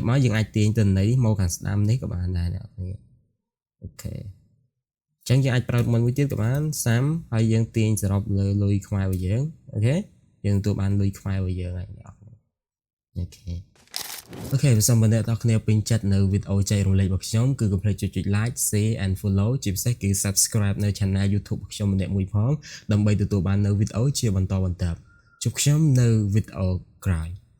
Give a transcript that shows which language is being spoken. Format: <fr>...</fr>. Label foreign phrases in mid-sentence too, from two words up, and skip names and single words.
<km>មកយើងអាចទាញតំណែងមកខាងស្ដាំនេះក៏បានដែរអ្នកនរអូខេចឹងយើងអាចប្រើមួយទៀតក៏បានSAMហើយយើងទាញសរុបលើលុយខ្មែររបស់យើងអូខេយើងទទួលបានលុយខ្មែររបស់យើងហើយអ្នកនរអូខេអូខេបើសិនបើអ្នកនរគ្នាពេញចិត្តនៅវីដេអូចែករំលែករបស់ខ្ញុំគឺកុំភ្លេចចុច</km> <en>like share and follow</en> <km>ជាពិសេសគឺ subscribe នៅ channel YouTube របស់ខ្ញុំម្នាក់មួយផងដើម្បីទទួលបាននៅវីដេអូជាបន្តបន្ទាប់ជួបខ្ញុំនៅវីដេអូក្រោយ</km>